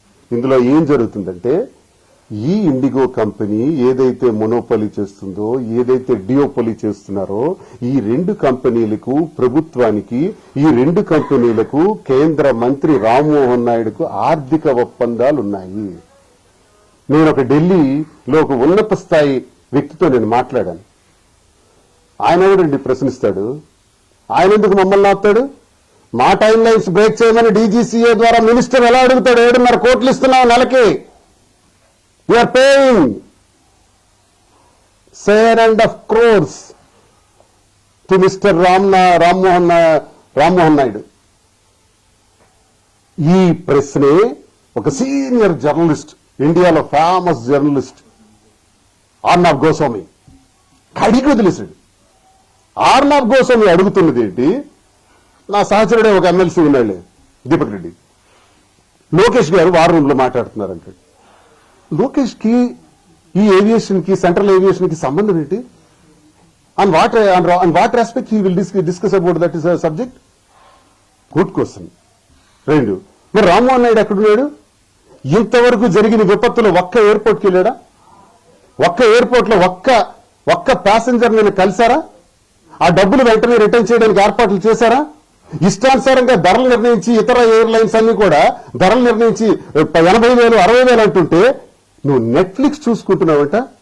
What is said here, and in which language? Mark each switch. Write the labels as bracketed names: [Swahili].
[Telugu] ఇందులో ఏం జరుగుతుందంటే, ఈ ఇండిగో కంపెనీ ఏదైతే మొనోపలి చేస్తుందో, ఏదైతే డియోపలి చేస్తున్నారో, ఈ 2 కంపెనీలకు, ప్రభుత్వానికి, ఈ 2 కంపెనీలకు కేంద్ర మంత్రి రామ్మోహన్ నాయుడుకు ఆర్థిక ఒప్పందాలు ఉన్నాయి. నేను ఒక ఢిల్లీలో ఒక ఉన్నత స్థాయి వ్యక్తితో నేను మాట్లాడాను. ఆయన ఎవడండి ప్రశ్నిస్తాడు? ఆయన ఎందుకు మమ్మల్ని ఆపుతాడు? మా టైం లైన్స్ బ్రేక్ చేయమని డీజీసీఏ ద్వారా మినిస్టర్ ఎలా అడుగుతాడు? 7.5 కోట్లు ఇస్తున్నావు నెలకి. [English] We are paying 7.5 crores to Mr. [Telugu] Rammohan Naidu. ఈ ప్రశ్నే ఒక సీనియర్ జర్నలిస్ట్, ఇండియాలో ఫేమస్ జర్నలిస్ట్ ఆర్నాబ్ గోస్వామి కడిగి వదిలేశాడు. ఆర్నాబ్ గోస్వామి అడుగుతున్నది ఏంటి? నా సహచరుడే ఒక ఎమ్మెల్సీ ఉన్నాడు, దీపక్ రెడ్డి. లోకేష్ గారు వార్ రూమ్ లో మాట్లాడుతున్నారంటాడు. లోకేష్ కి ఈ ఏవియేషన్ కి, సెంట్రల్ ఏవియేషన్ కి సంబంధం ఏంటి? [English] on what aspect he will discuss about that is a subject? Good question. [Telugu] 2, మరి రామ్మోహన్ నాయుడు ఎక్కడున్నాడు? ఇంతవరకు జరిగిన విపత్తులు ఒక్క ఎయిర్పోర్ట్కి వెళ్ళాడా? ఒక్క ఎయిర్పోర్ట్ లో ఒక్క ప్యాసింజర్ నేను కలిసారా? ఆ డబ్బులు వెంటనే రిటర్న్ చేయడానికి ఏర్పాట్లు చేశారా? ఇష్టానుసారంగా ధరలు నిర్ణయించి ఇతర ఎయిర్లైన్స్ అన్ని కూడా ధరలు నిర్ణయించి 80,000 60,000 అంటుంటే నువ్వు నెట్ఫ్లిక్స్ చూసుకుంటున్నావంట.